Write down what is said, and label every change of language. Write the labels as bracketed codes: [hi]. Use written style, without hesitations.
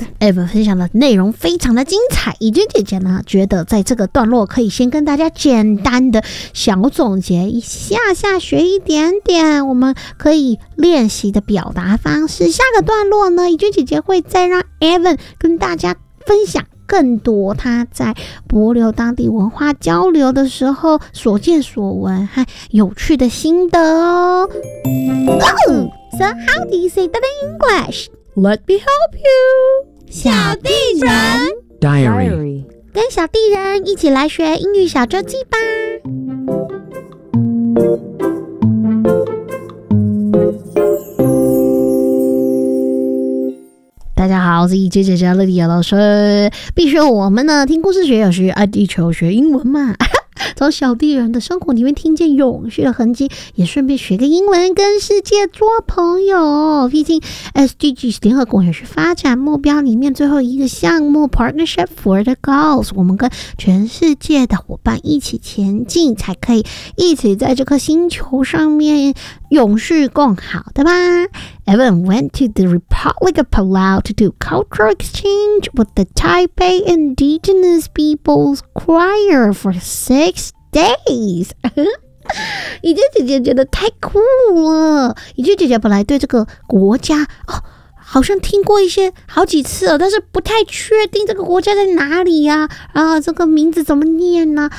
[zh] Ev 分享的内容非常的精彩，以君姐姐呢觉得在这个段落可以先跟大家简单的小总结一下下，学一点点我们可以练习的表达方式。下个段落呢，以君姐姐会再让 Ev 跟大家分享更多他在柏流当地文化交流的时候所见所闻和有趣的心得哦。 [en] So how do you say that in English? Let me help you. [zh] 小地人 [en] Diary， [zh] 跟小地人一起来学英语小周记吧。大家好，我是姐姐乐迪亚老师。必须我们呢听故事学有趣，爱地球学英文嘛。从小地人的生活里面听见永续的痕迹，也顺便学个英文跟世界做朋友。毕竟 SDGs 联合国永续发展目标里面最后一个项目 [en] Partnership for the Goals， [zh] 我们跟全世界的伙伴一起前进，才可以一起在这颗星球上面永续共好，对吧？ [en] Evan went to the Republic of Palau to do cultural exchange with the Taipei Indigenous People's Choir for six days. [zh] 以君姐姐觉得太酷了。以君姐姐本来对这个国家，哦，好像听过一些好几次了，但是不太确定这个国家在哪里呀，啊，这个名字怎么念呢？